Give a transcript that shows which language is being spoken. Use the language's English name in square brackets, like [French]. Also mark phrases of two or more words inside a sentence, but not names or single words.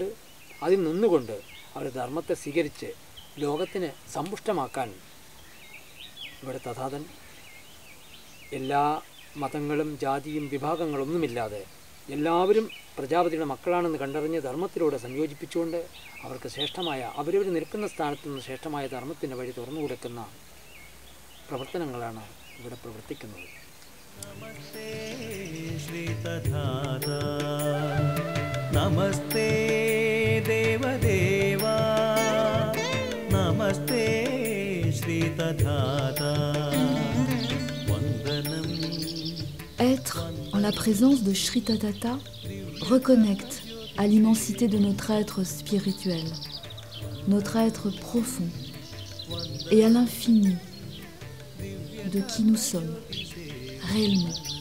[Malayalam] അതിൽ നിന്നുകൊണ്ട് അവർ ധർമ്മത്തെ സ്വീകരിച്ച് ലോകത്തിന് സമ്പുഷ്ടമാക്കാൻ ഇവിടെ തഥാതൻ എല്ലാ മതങ്ങളും ജാതിയും വിഭാഗങ്ങളൊന്നുമില്ലാതെ എല്ലാവരും പ്രജാപതിയുടെ മക്കളാണെന്ന് കണ്ടറിഞ്ഞ് ധർമ്മത്തിലൂടെ സംയോജിപ്പിച്ചുകൊണ്ട് അവർക്ക് ശ്രേഷ്ഠമായ അവരവർ നിൽക്കുന്ന സ്ഥാനത്ത് നിന്ന് ശ്രേഷ്ഠമായ ധർമ്മത്തിൻ്റെ വഴി തുറന്നു കൊടുക്കുന്ന പ്രവർത്തനങ്ങളാണ് ഇവിടെ പ്രവർത്തിക്കുന്നത്. നമസ്തേ ദേവദേവാ നമസ്തേ ശ്രീതധാതാ വന്ദനം. [French] Être en la présence de Shri Tatata reconnecte à l'immensité de notre être spirituel, notre être profond, et à l'infini de qui nous sommes réellement.